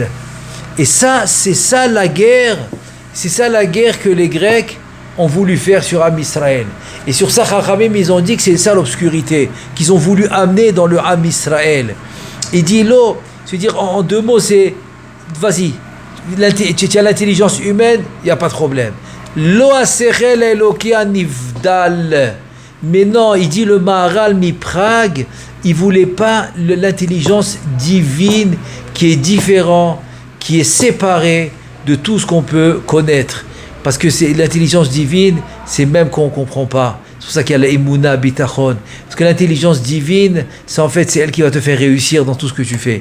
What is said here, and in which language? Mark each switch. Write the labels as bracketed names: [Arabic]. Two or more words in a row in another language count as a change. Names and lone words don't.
[French] Et ça, c'est ça la guerre que les Grecs ont voulu faire sur Am Israël. Et sur ça, Chachamim, ils ont dit que c'est ça l'obscurité qu'ils ont voulu amener dans le Am Israël. Et dit l'eau, c'est-à-dire en deux mots, c'est vas-y, tu as l'intelligence humaine, il n'y a pas de problème. [Hebrew] לא השכל האלוקי נבדל. [French] Mais non, il dit le Maharal mi Prague, il ne voulait pas l'intelligence divine qui est différente, qui est séparée de tout ce qu'on peut connaître. Parce que c'est l'intelligence divine, c'est même qu'on ne comprend pas. C'est pour ça qu'il y a l' [Hebrew] אמונה ביטחון. [French] Parce que l'intelligence divine, c'est elle qui va te faire réussir dans tout ce que tu fais.